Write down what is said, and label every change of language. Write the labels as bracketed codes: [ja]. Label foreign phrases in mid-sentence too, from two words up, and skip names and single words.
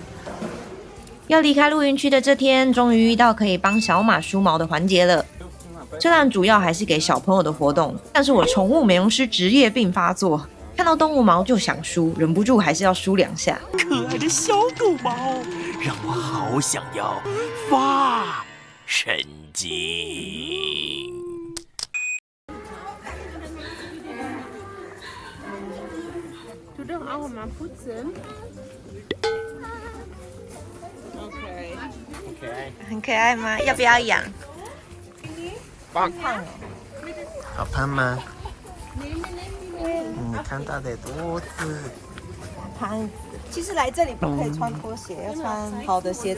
[zh] 要离开露营区的这天，终于遇到可以帮小马梳毛的环节了。虽然主要还是给小朋友的活动，但是我宠物美容师职业病发作，看到动物毛就想梳，忍不住还是要梳2下。可爱的小狗毛，让我好想要发神经。 [de] Du doch auch mal putzen. Okay. [zh] 很可爱吗？要不要养？棒，好胖吗？你看它的肚子。胖子。其实来这里不可以穿拖鞋，要穿好的鞋子。